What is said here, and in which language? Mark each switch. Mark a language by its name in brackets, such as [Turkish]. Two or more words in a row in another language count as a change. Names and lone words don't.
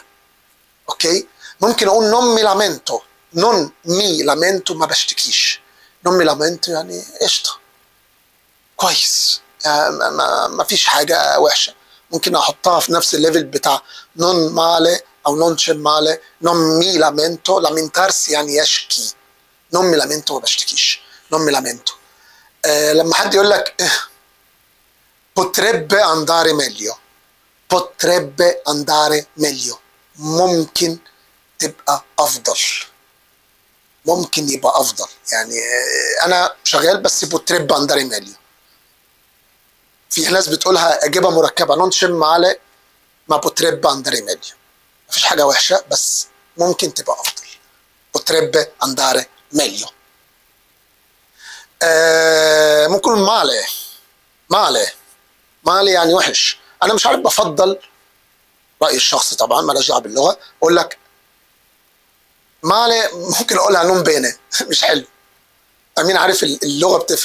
[Arabic] اوكي. ممكن اقول [Italian] non mi lamento. non mi lamento, [Arabic] ما بشتكيش. [Italian] non mi lamento [Arabic] يعني قشطه، كويس، يعني ما فيش حاجه وحشه. ممكن احطها في نفس الليفل بتاع [Italian] non male [Arabic] او [Italian] non c'è male. non mi lamento, lamentarsi [Arabic] يعني يشكي. [Italian] non mi lamento [Arabic] ما بشتكيش، [Italian] non mi lamento. [Arabic] لما حد يقول لك [Italian] potrebbe andare meglio. potrebbe andare meglio، [Arabic] ممكن تبقى افضل، ممكن يبقى افضل. يعني انا شغال بس [Italian] potrebbe andare meglio. [Arabic] في ناس بتقولها اجابه مركبه، [Italian] non c'è male ma potrebbe andare meglio. [Arabic] مفيش حاجه وحشه بس ممكن تبقى افضل. [Italian] potrebbe andare meglio. [Arabic] ممكن مالي يعني وحش. انا مش عارف، بفضل رايي الشخصي طبعا، مالهاش دعوه باللغه. اقول لك مالي، ممكن اقولها [Italian] non bene [Arabic] مش حلو. امين عارف اللغه بتفرق.